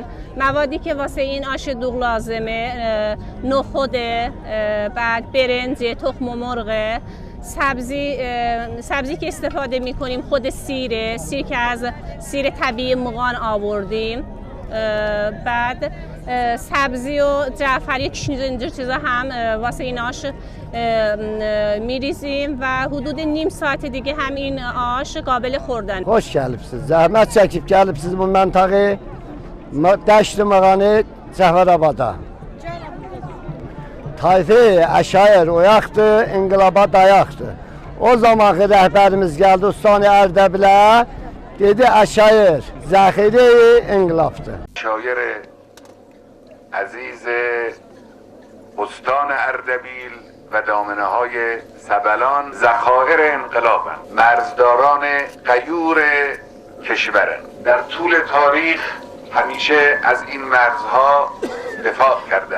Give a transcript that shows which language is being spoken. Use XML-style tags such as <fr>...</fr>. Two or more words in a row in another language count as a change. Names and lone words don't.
<fa>موادی که واسه این آش دوغ لازمه نخوده، بعد برنج، تخم مرغ، سبزی که استفاده میکنیم خود سیر که از سیر طبیعی مغان آوردیم. بعد سبزی و جعفری اینجور چیزا هم واسه این آش میریزیم و حدود نیم ساعت دیگه هم این آش قابل خوردن.</fa> <az>Hoş gəlibsiniz. Zəhmət çəkib gəlibsiniz bu məntəqə Dəşt Mağanı Cəfərabada. Tayfi Əşair oyaqdır, inqilaba dayaqdır. O zamanki rəhbərimiz gəldi Ustani Ərdəbilə, dedi Əşair zəxiri inqilabdır.</az> <fa>شایر عزیز استان اردبیل و دامنه های سبلان ذخایر انقلابند، مرزداران غیور کشورند. در طول تاریخ همیشه از این مرزها دفاع کردند.</fa>